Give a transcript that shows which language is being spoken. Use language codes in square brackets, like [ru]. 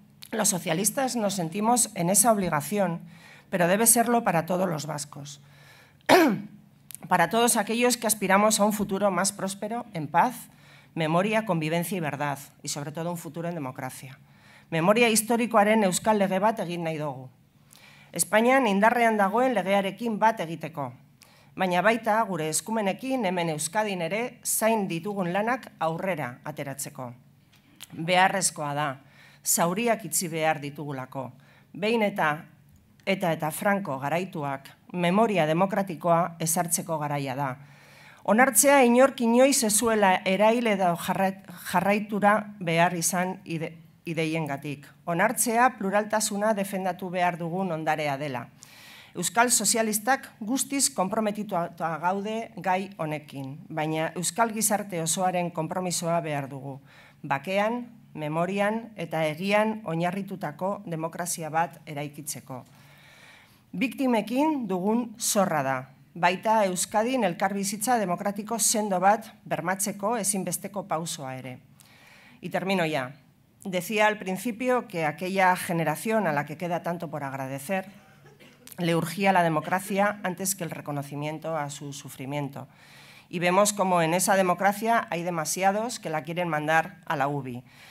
[es] Los socialistas nos sentimos en esa obligación, pero debe serlo para todos los vascos, para todos aquellos que aspiramos a un futuro más próspero, en paz, memoria, convivencia y verdad, y sobre todo un futuro en democracia. [eu] Memoria historikoaren euskal lege bat egin nahi dugu. Espainian indarrean dagoen legearekin bat egiteko. baina baita gure eskumenekin hemen Euskadin ere zain ditugun lanak aurrera ateratzeko. Beharrezkoa da, zauriak itzi behar ditugulako, behin eta Franco garaituak memoria demokratikoa ezartzeko garaia da. Onartzea inork inoiz ez zuela erail edo jarraitura behar izan ideiengatik. Onartzea pluraltasuna defendatu behar dugun ondarea dela. Euskal sozialistak guztiz konprometitua gaude gai honekin, baina euskal gizarte osoaren konpromisoa behar dugu. Bakean, memorian eta egian oinarritutako demokrazia bat eraikitzeko. Biktimekin dugun zorra da. Baita Euskadin elkarbizitza demokratiko sendo bat bermatzeko ezinbesteko pausoa ere. [es] Y termino ya. Decía al principio que aquella generación a la que queda tanto por agradecer le urgía la democracia antes que el reconocimiento a su sufrimiento. Y vemos como en esa democracia hay demasiados que la quieren mandar a la UBI.